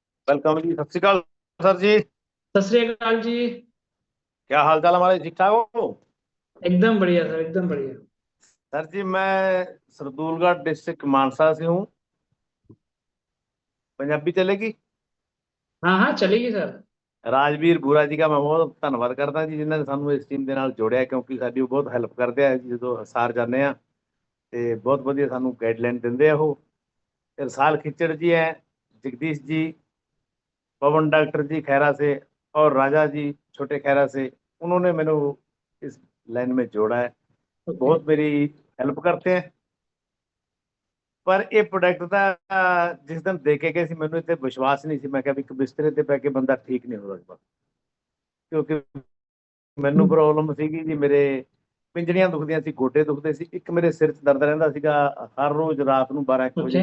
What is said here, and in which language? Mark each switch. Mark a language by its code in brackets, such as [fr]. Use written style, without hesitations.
[hi] Welcome जी, सत श्री अकाल sir जी। सत श्री अकाल जी। क्या हाल चाल हमारे, ठीक ठाक हो? एकदम बढ़िया सर, एकदम बढ़िया। सर जी मैं सरदूलगढ़ डिस्ट्रिक्ट मानसा से हूँ। पंजाबी चलेगी? हाँ हाँ चलेगी सर। [pa] ਰਾਜਵੀਰ ਬੂਰਾ ਜੀ ਦਾ ਮੈਂ ਬਹੁਤ ਧੰਨਵਾਦ ਕਰਦਾ ਜੀ, ਜਿਨ੍ਹਾਂ ਨੇ ਸਾਨੂੰ ਇਸ ਟੀਮ ਦੇ ਨਾਲ ਜੋੜਿਆ, ਕਿਉਂਕਿ ਸਾਡੀ ਉਹ ਬਹੁਤ ਹੈਲਪ ਕਰਦੇ ਆ ਜਦੋਂ ਸਾਰ ਜਾਂਦੇ ਆ, ਤੇ ਬਹੁਤ ਵਧੀਆ ਸਾਨੂੰ ਗਾਈਡਲਾइन ਦਿੰਦੇ ਆ ਉਹ। [hi] ਰਸਾਲ खिचड़ जी है, जगदीश जी, पवन डॉक्टर जी खैरा से, और राजा जी छोटे खैरा से, उन्होंने मैंने इस लाइन में जोड़ा है, ओके। बहुत मेरी हेल्प करते हैं। [pa] ਪਰ ਇਹ ਪ੍ਰੋਡਕਟ ਦਾ ਜਿਸ ਦਿਨ ਦੇ ਕੇ ਗਏ ਸੀ ਮੈਨੂੰ ਇੱਥੇ ਵਿਸ਼ਵਾਸ ਨਹੀਂ ਸੀ। ਮੈਂ ਕਿਹਾ ਵੀ ਇੱਕ ਬਿਸਤਰੇ ਤੇ ਪੈ ਕੇ ਬੰਦਾ ਠੀਕ ਨਹੀਂ ਹੋ ਸਕਦਾ, ਕਿਉਂਕਿ ਮੈਨੂੰ ਪ੍ਰੋਬਲਮ ਸੀਗੀ ਜੀ, ਮੇਰੇ ਪਿੰਜੜੀਆਂ ਦੁਖਦੀਆਂ ਸੀ, ਗੋਡੇ ਦੁਖਦੇ ਸੀ, ਇੱਕ ਮੇਰੇ ਸਿਰ 'ਚ ਦਰਦ ਰਹਿੰਦਾ ਸੀਗਾ, ਹਰ ਰੋਜ਼ ਰਾਤ ਨੂੰ 12-1 ਵਜੇ